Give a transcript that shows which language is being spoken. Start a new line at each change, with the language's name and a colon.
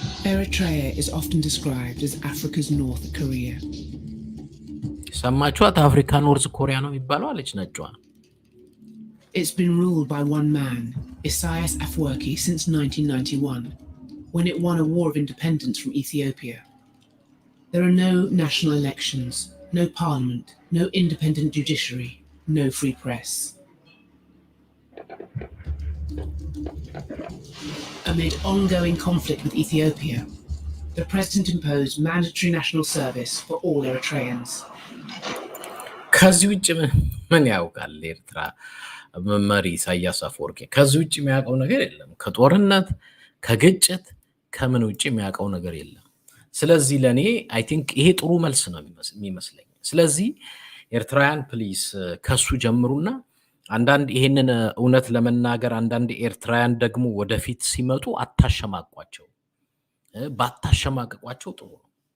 English: Eritrea is often described as Africa's North Korea.
Amharic: ሰማችኋት? አፍሪካ ኖርዝ ኮሪያ ነው የሚባለው አለች ነጯ።
English: It's been ruled by one man, Isaias Afwerki, since 1991, when it won a war of independence from Ethiopia. There are no national elections, no parliament, no independent judiciary, no free press. Amid ongoing conflict with Ethiopia, the president imposed mandatory national service for all Eritreans.
Amharic: ከዚህ ውጭ ምን ያውቃል ኤርትራ መሪ ኢሳያስ አፈወርቂ? ከዚህ ውጭ የሚያውቀው ነገር የለም። ከጦርነት ከግጭት ከምን ውጭ የሚያውቀው ነገር የለም። ስለዚህ ለኔ
English: አይ ቲንክ
Amharic: ይሄ ጥሩ መልስ ነው የሚመስለኝ። ስለዚህ ኤርትራውያን ፕሊስ ከሱ ጀምሩና አንዳንድ ይሄንን እውነት ለመናገር አንዳንድ ኤርትራውያን ደግሞ ወደፊት ሲመጡ አታሸማቋቸው፣ ባታሸማቀቋቸው ጥሩ ነው